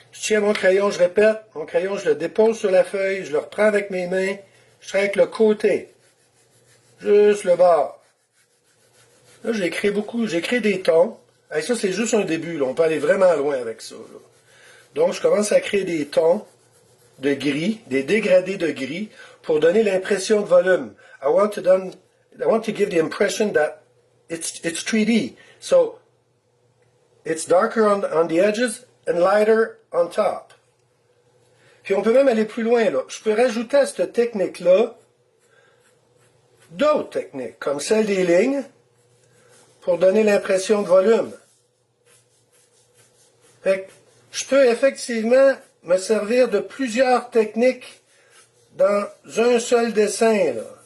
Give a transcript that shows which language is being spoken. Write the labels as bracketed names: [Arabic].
[French] tiens mon crayon, je répète, mon crayon, je le dépose sur la feuille, je le reprends avec mes mains, je travaille avec le côté, juste le bord. Là, j'écris beaucoup, j'écris des tons. Et ça, c'est juste un début, là. On peut aller vraiment loin avec ça, là. Donc, je commence à créer des tons de gris, des dégradés de gris, pour donner l'impression de volume. [English] I want to give the impression that it's 3D. So, it's darker on the edges and lighter on top. [French] Puis on peut même aller plus loin, là. Je peux rajouter à cette technique-là d'autres techniques, comme celle des lignes, pour donner l'impression de volume. Fait que je peux effectivement me servir de plusieurs techniques dans un seul dessin, là.